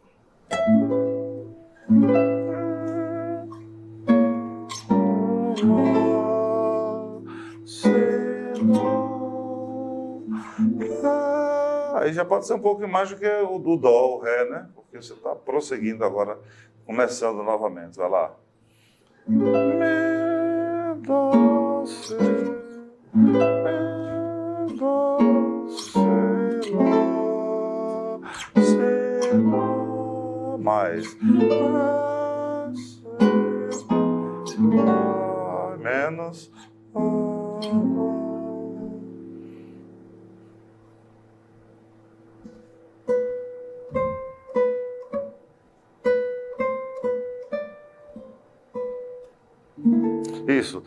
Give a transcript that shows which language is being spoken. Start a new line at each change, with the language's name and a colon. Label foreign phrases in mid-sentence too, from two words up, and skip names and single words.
Portuguese: Aí já pode ser um pouco mais do que o do dó, o ré, né? Porque você está prosseguindo agora, começando novamente. Vai lá. Mi, dó, si, mi, dó, si, lá, si, lá. Mais. Ré, si, lá, menos. Isso.